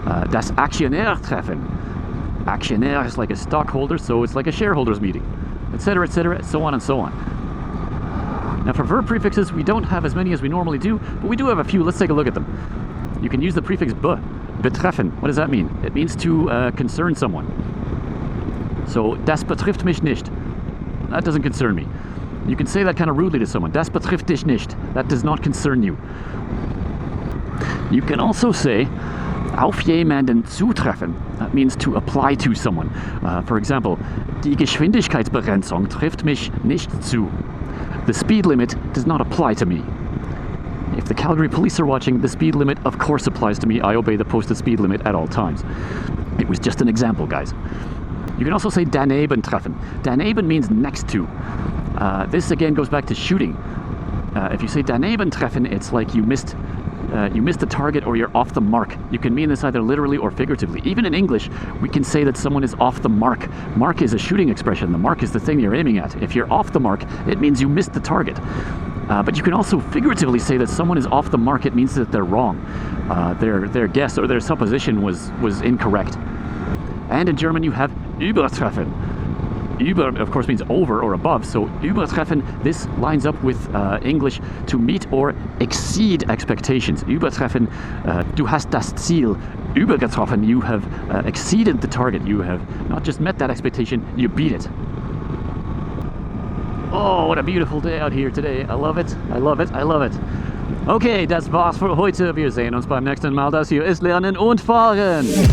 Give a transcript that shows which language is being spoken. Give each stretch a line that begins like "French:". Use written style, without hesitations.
English: Das Aktionärtreffen. Aktionär is like a stockholder, so it's like a shareholders meeting, etc., so on and so on. Now for verb prefixes, we don't have as many as we normally do, but we do have a few. Let's take a look at them. You can use the prefix betreffen. What does that mean? It means to concern someone.
German: So, das betrifft mich nicht.
English: That doesn't concern me. You can say that kind of rudely to someone.
German: Das betrifft dich nicht.
English: That does not concern you. You can also say,
German: auf jemanden zutreffen.
English: That means to apply to someone. For example,
German: die Geschwindigkeitsbegrenzung trifft mich nicht zu.
English: The speed limit does not apply to me. If the Calgary police are watching, the speed limit of course applies to me. I obey the posted speed limit at all times. It was just an example, guys. You can also say daneben treffen. Daneben means next to. This again goes back to shooting. If you say daneben treffen, it's like you missed the target or you're off the mark. You can mean this either literally or figuratively. Even in English, we can say that someone is off the mark. Mark is a shooting expression. The mark is the thing you're aiming at. If you're off the mark, it means you missed the target. But you can also figuratively say that someone is off the mark. It means that they're wrong. Their guess or their supposition was incorrect. And in German, you have übertreffen. Über, of course, means over or above. So übertreffen, this lines up with English to meet or exceed expectations.
German: Übertreffen, du hast das Ziel übergetroffen.
English: You have exceeded the target. You have not just met that expectation, you beat it. Oh, what a beautiful day out here today. I love it. I love it. I love it.
German: Okay, das war's für heute. Wir sehen uns beim nächsten Mal. Das hier ist Lernen und Fahren.